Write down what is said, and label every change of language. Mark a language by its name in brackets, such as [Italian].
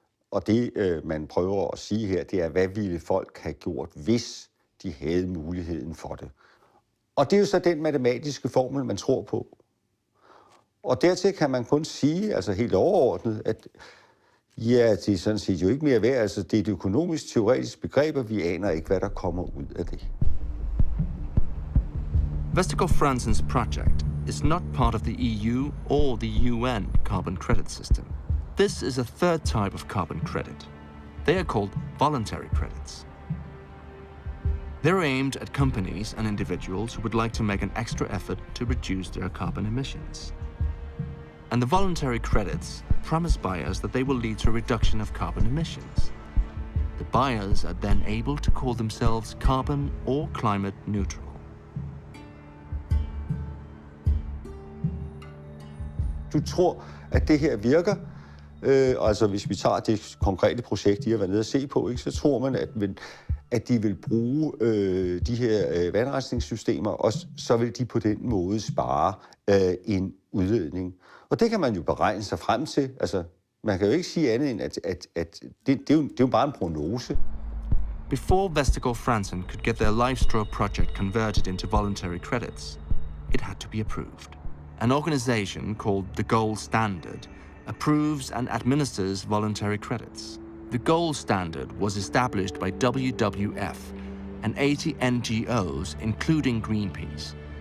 [Danish] Og det, man prøver at sige her, det er, hvad ville folk have gjort, hvis de havde muligheden for det. Og det er jo så den matematiske formel, man tror på. Og dertil kan man kun sige, altså helt overordnet, at ja, det er sådan set jo ikke mere værd. Altså det er et økonomisk teoretisk begreb, og vi aner ikke, hvad der kommer ud af det. [English] Vestergaard Fransen's project is not part of the EU or the UN carbon credit system. This is a third type of carbon credit. They are called voluntary credits. They're aimed at companies and individuals who would like to make an extra effort to reduce their carbon emissions. And the voluntary credits promise buyers that they will lead to a reduction of carbon emissions. The buyers are then able to call themselves carbon or climate neutral. [Danish] du tror, at det her virker. Altså hvis vi tager det konkrete projekt, de har været nede at se på, ikke, så tror man, at de vil bruge de her vandrensningssystemer, og så vil de på den måde spare en udledning. Og det kan man jo beregne sig frem til. Altså, man kan jo ikke sige andet end, at det er jo bare en prognose. [English] Before Vestergaard Fransen could get their LifeStraw project converted into voluntary credits, it had to be approved. An organization called the Gold Standard approves and administers voluntary credits. The gold standard was established by WWF and 80 NGOs, including Greenpeace.